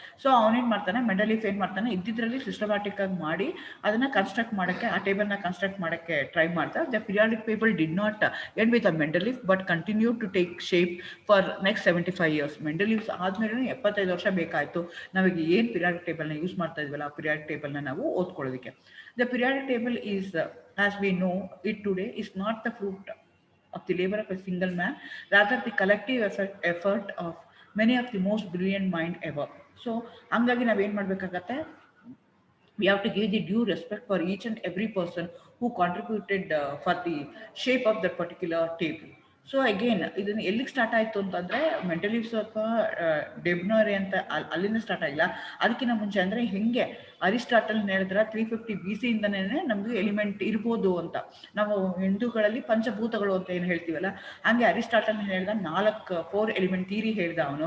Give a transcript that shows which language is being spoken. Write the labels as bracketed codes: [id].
[kn] So ಅವನೇನು ಮಾಡ್ತಾನೆ, ಮೆಂಡಲೀಫ್ ಏನು ಮಾಡ್ತಾನೆ, ಇದ್ದಿದ್ರಲ್ಲಿ ಸಿಸ್ಟಮ್ಯಾಟಿಕ್ ಆಗಿ ಮಾಡಿ ಅದನ್ನು ಕನ್ಸ್ಟ್ರಕ್ಟ್ ಮಾಡೋಕ್ಕೆ, ಆ ಟೇಬಲ್ನ ಕನ್ಸ್ಟ್ರಕ್ಟ್ ಮಾಡೋಕ್ಕೆ ಟ್ರೈ ಮಾಡ್ತಾರೆ. [en] The periodic table did not end with a Mendeleev but continue to take shape for next 75 years. [kn] ಮೆಂಡಲೀವ್ಸ್ ಆದಮೇಲೆ 75 ವರ್ಷ ಬೇಕಾಯಿತು ನಮಗೆ ಏನು ಪಿರಿಯಾಡಿಕ್ ಟೇಬಲ್ನ ಯೂಸ್ ಮಾಡ್ತಾ ಇದ್ವಲ್ಲ ಆ ಪಿರಿಯಾಡಿಕ್ ಟೇಬಲ್ನ ನಾವು ಓದ್ಕೊಳ್ಳೋದಕ್ಕೆ. [en] The periodic table is, as we know it today, is not the fruit of the labor of a single man, rather the collective effort of many of the most brilliant mind ever. So [kn] hangagi navu ಏನು ಮಾಡಬೇಕಾಗುತ್ತೆ, [en] we have to give the due respect for each and every person who contributed for the shape of that particular table. [kn] So again ಇದನ್ನು ಎಲ್ಲಿಗೆ start ಆಯಿತು ಅಂತಂದರೆ, ಮೆಂಡಲೀವ್ಸ್ ಅಥವಾ ಡೆಬ್ನರಿ ಅಂತ ಅಲ್ಲಿಂದ start ಆಗಿಲ್ಲ, ಅದಕ್ಕಿಂತ ಮುಂಚೆ ಅಂದರೆ ಹೆಂಗೆ ಅರಿಸ್ಟಾಟಲ್ ಹೇಳಿದ್ರೆ 350 BC ಇಂದನೇ ನಮಗೆ ಎಲಿಮೆಂಟ್ ಇರ್ಬೋದು ಅಂತ. ನಾವು ಹಿಂದೂಗಳಲ್ಲಿ ಪಂಚಭೂತಗಳು ಅಂತ ಏನು ಹೇಳ್ತೀವಲ್ಲ, ಹಾಗೆ ಅರಿಸ್ಟಾಟಲ್ ಹೇಳಿದ 4 ಎಲಿಮೆಂಟ್ ಥಿಯರಿ ಹೇಳ್ದ.